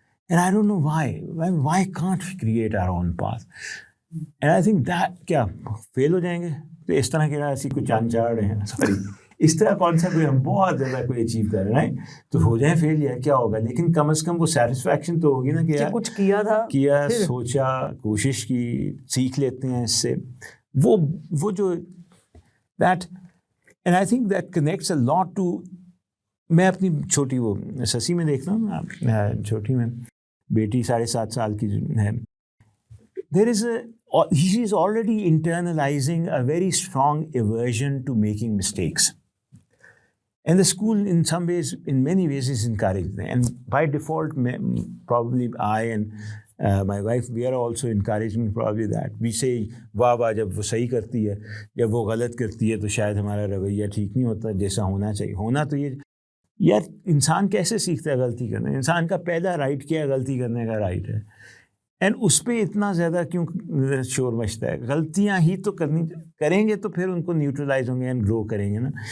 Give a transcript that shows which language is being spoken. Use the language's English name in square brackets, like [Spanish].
[English] And I don't know why can't we create our own path? And I think that [Urdu] کیا فیل ہو جائیں گے تو اس طرح کے ایسی کوئی چاند چاڑ رہے ہیں, سوری اس طرح کون سا کوئی ہم بہت زیادہ کوئی اچیو کر رہے ہیں تو ہو جائیں فیل یا کیا ہوگا, لیکن کم از کم وہ سیٹسفیکشن تو ہوگی نا کہ یار کچھ کیا تھا, کیا, سوچا, کوشش کی, سیکھ لیتے ہیں اس سے. [English] وہ جو that and I think that connects a lot too. [Urdu] میں اپنی چھوٹی وہ سسی میں دیکھتا ہوں, چھوٹی میں بیٹی 7.5 سال کی ہے. [English] There is she is already internalizing a very strong aversion to making mistakes. And the school in some ways, in many ways, is encouraging them. And by default, probably I and my wife, we are also encouraging probably that. We say, [Urdu] واہ جب وہ صحیح کرتی ہے, جب وہ غلط کرتی ہے تو شاید ہمارا رویہ ٹھیک نہیں ہوتا جیسا ہونا چاہیے. ہونا تو یہ یار انسان کیسے سیکھتا ہے غلطی کرنا؟ انسان کا پہلا رائٹ کیا ہے؟ غلطی کرنے کا رائٹ ہے. اینڈ اس پہ اتنا زیادہ کیوں شور مچتا ہے؟ غلطیاں ہی تو کریں گے تو پھر ان کو نیوٹرلائز ہوں گے اینڈ گرو کریں گے نا.